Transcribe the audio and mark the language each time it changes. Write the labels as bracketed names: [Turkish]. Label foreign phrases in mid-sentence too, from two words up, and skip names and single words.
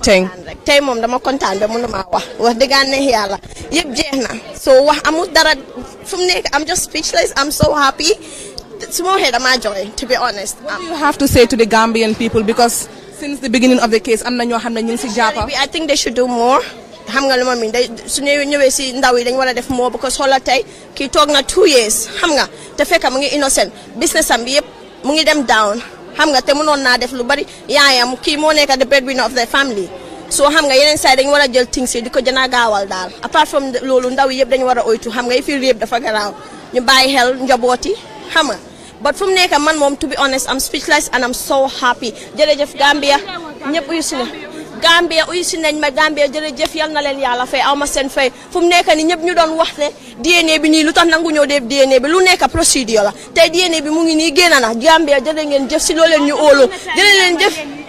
[Wolof] tey moom dama kontaan ba mënuma wax dëgg yàlla yëpp jeex na so wax amul dara fu mu nekk [English] I'm just speechless. I'm so happy [Wolof] su ma waxee dama joy [English] to be honest. What do you have to say to the Gambian people because since the beginning of the case [Wolof] am na ñoo xam ne ñu ngi si jàppa. [English] I think they should do more. [Wolof] xam nga lu ma miin su ñëwee si ndaw yi dañ war a def moo because xoolal tey kii toog na 2 years xam nga te fekk mu ngi innocent business am bi yëpp mu ngi dem down xam nga te mënoon naa def lu bari yaayam kii moo nekk [English] the breadwinner of the family [Wolof] so xam nga yeneen saa dañ war a jël things yi di ko jëna gaawal daal [English] apart from [Wolof] loolu ndaw yi yëpp dañu war a oytu xam nga yi fi réeb dafa garaaw ñu bàyyi xel njaboot yi xam nga but fu mu nekk man moom [English] to be honest I'm speechless and I'm so happy [Wolof] jërëjëf Gambia ñëpp uyu si ne Gambia uyu si nañ ma Gambia jërëjëf yal na leen yàlla fay aw ma seen fay fu mu nekk ni ñëpp ñu doon wax ne DNA bi nii lu tax nangu ñëw def DNA bi lu nekk procédure la tey DNA bi mu ngi nii génn na Gambia jërë ngeen jëf si loo leen ñu óolu jërë leen jëf